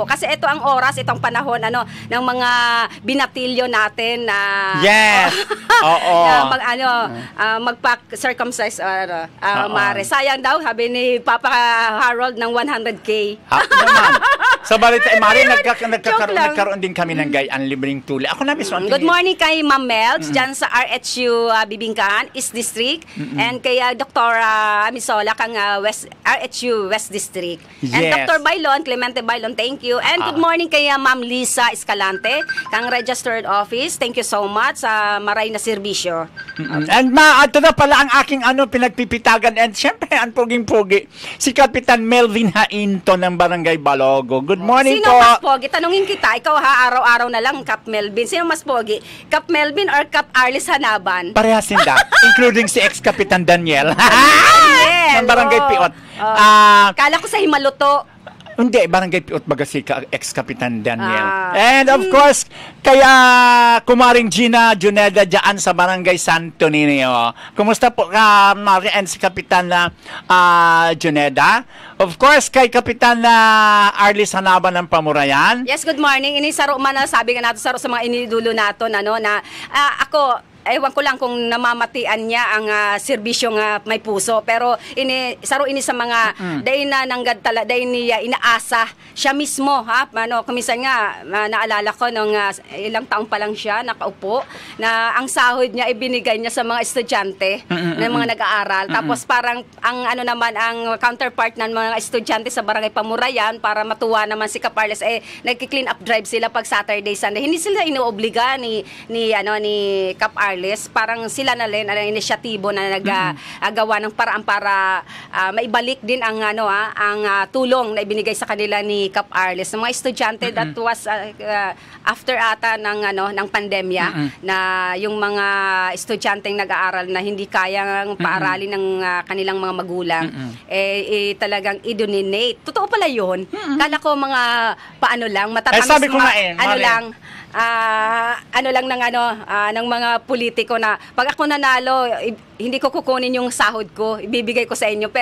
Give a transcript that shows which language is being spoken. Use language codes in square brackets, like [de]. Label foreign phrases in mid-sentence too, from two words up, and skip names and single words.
[tl] Kasi ito ang oras, itong panahon ng mga binatilyo natin na yes. Oo. Magpa-circumcise mare. Sayang daw, sabi ni Papa Harold ng 100K. Naman. Sa balita, Mari, Joke lang. nagkaroon din kami ng gayaan libreng tuli. Ako na mismo. [en] Good morning [tl] kay Ma'am Melch, dyan sa RHU Bibingkaan, East District. And kay Dr. Amisola, kang RHU West District. And Yes. Dr. Bailon, Clemente Bailon, [en] thank you. And good morning kay Ma'am Lisa Escalante, kang Registered Office. Thank you so much [bik] sa maray na serbisyo. [tl] And ito na pala ang aking pinagpipitagan. And syempre, ang poging-pogi, si Kapitan Melvin Hainto ng Barangay Balogo. [en] Good morning [tl] Sino po. mas pogi? Tanungin kita, ikaw araw-araw na lang, Kap Melvin. Sino mas pogi? Kap Melvin or Kap Arlis Hanaban? Parehas hindi. Including si ex-Kapitan Daniel. Daniel, ng Barangay Piot. Kala ko sa Himaluto. Hindi, Barangay Piot baga si ex-Kapitan Daniel. And of course, kaya Kumaring Gina Juneda dyan sa Barangay Santo Niño. Kumusta po ka, Mari, and si Kapitan Juneda? Of course, kay Kapitan Arlis Hanaban ng Pamurayan. [en] Yes, good morning. [bik] Ini saro man sabi nga nato saro sa mga inidulo nato na ako ewan ko lang kung namamatian niya ang [tl] serbisyong may puso, [bik] pero saro ini sa mga dahin na nanggad tala, [tl] dahin niya inaasa siya mismo kumisan nga naalala ko nung ilang taong pa lang siya nakaupo na ang sahod niya ibinigay niya sa mga estudyante ng mga nag-aaral, tapos parang ang ang counterpart ng mga estudyante sa Barangay Pamurayan para matuwa naman si Caparles nagki- [en] clean up drive [tl] sila pag Saturday, Sunday. Hindi sila inuobliga ni Caparles, parang sila na rin ang inisyatibo na naggawa ng paraan para maibalik din ang tulong na ibinigay sa kanila ni Cap Arles ng mga estudyante. [en] That was after [tl] ata ng pandemya na yung mga estudyanteng nag-aaral na hindi kayang paaralin ng kanilang mga magulang talagang i-donate. Totoo pala yun. Kala ko mga paano lang matatamis sabi ko ng mga politiko na pag ako nanalo, hindi ko kukunin yung sahod ko, ibibigay ko sa inyo.